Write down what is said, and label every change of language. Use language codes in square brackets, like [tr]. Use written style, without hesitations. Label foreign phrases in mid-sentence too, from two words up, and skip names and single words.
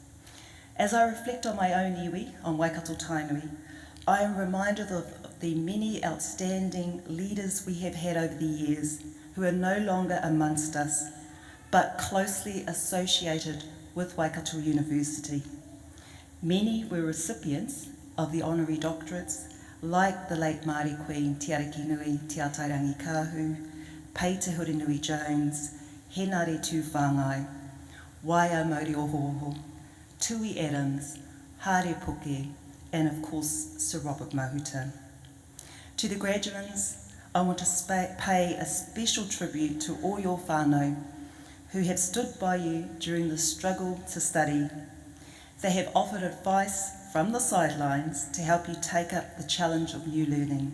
[en] As I reflect on my own iwi, on Waikato Tainui, I am reminded of the many outstanding leaders we have had over the years who are no longer amongst us, but closely associated with Waikato University. Many were recipients of the honorary doctorates, like the late Māori Queen Te Ariki Nui Te Atairangi Kāhu, Pei Te Hurinui Jones, Henare Tū Whāngai, Waia Mauri Ohoho, Tui Adams, Hare Puke, and of course Sir Robert Mahuta. To the graduates, I want to pay a special tribute to all your whānau who have stood by you during the struggle to study. They have offered advice from the sidelines to help you take up the challenge of new learning.